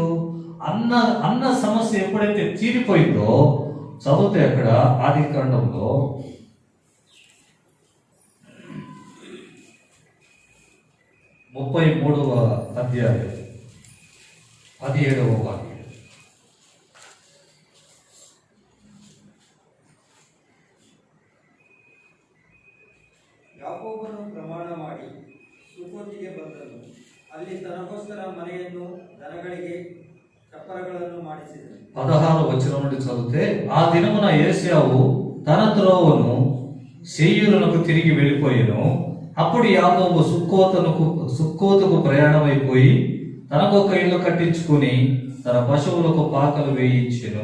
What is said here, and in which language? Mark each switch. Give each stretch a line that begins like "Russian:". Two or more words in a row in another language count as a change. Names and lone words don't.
Telugu: అన్న సమస్య ఎప్పుడైతే తీరిపోయిందో, చదివితే అక్కడ ఆదికాండంలో 33వ అధ్యాయం 17వ వాక్యం.
Kannada: ಯಾಕೋಬನು ಪ್ರಮಾಣ ಮಾಡಿ ಸುಕೋತಿಗೆ ಬಂದನು. ಅಲ್ಲಿ ತನಗೋಸ್ಕರ ಮನೆಯನ್ನು ದನಗಳಿಗೆ ಚಪ್ಪರಗಳನ್ನು ಮಾಡಿಸಿದನು.
Telugu: 16వ వచనం నుండి చదివితే, ఆ దినమున యేశావు తన త్రోవను శేయూరునకు తిరిగి వెళ్ళిపోయెను. అప్పుడు యాకోబు సుక్కోతుకు ప్రయాణమైపోయి తనకొక ఇల్లు కట్టించుకుని తన పశువులకు పాకలు వేయించెను.